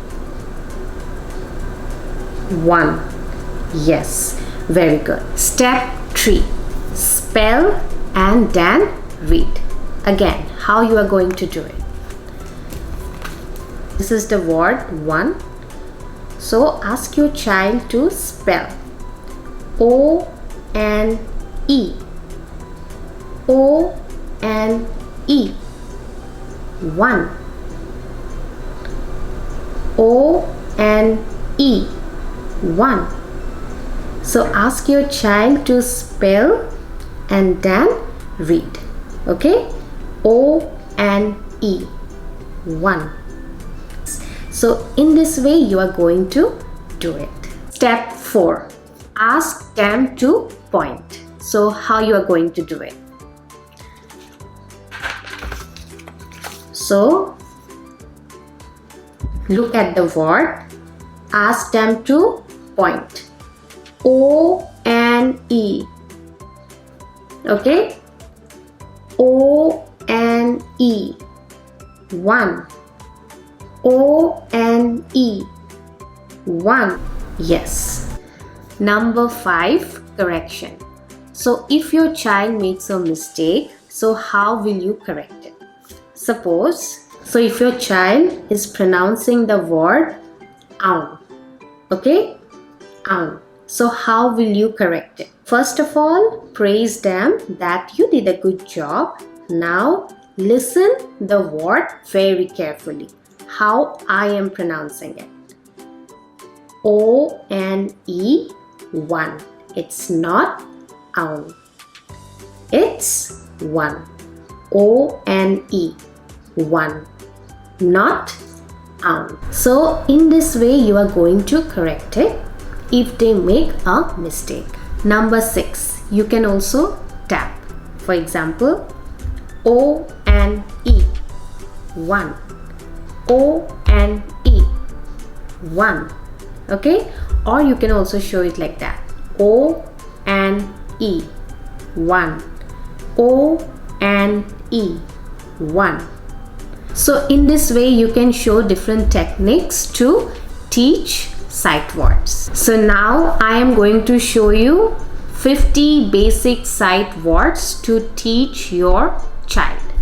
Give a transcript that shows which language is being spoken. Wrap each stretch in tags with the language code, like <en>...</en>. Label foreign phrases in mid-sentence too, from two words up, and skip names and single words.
<en>One. Yes. Very good. Step 3. Spell and then read. Again, how you are going to do it? This is the word one. So ask your child to spell O-N-E. O-N-E. One. O-N-E. One. So ask your child to spell and then read. Okay? O-N-E. One. So in this way you are going to do it. Step 4. Ask them to point. So how you are going to do it? So look at the word. Ask them to point. O-N-E. Okay? O-N-E. One. O-N-E. One. Yes. Number 5, correction. So if your child makes a mistake, so how will you correct it? Suppose, so if your child is pronouncing the word ow, okay? Ow. So how will you correct it? First of all, praise them that you did a good job. Now listen the word very carefully. How I am pronouncing it. O-N-E. One. It's not own. It's one. O-N-E. One. Not own. So in this way you are going to correct it if they make a mistake. Number 6. You can also tap. For example, O-N-E. One. O-N-E. One. Okay? Or you can also show it like that. O-N-E. one. O and E, one. So in this way you can show different techniques to teach sight words. So now I am going to show you 50 basic sight words to teach your child.</en>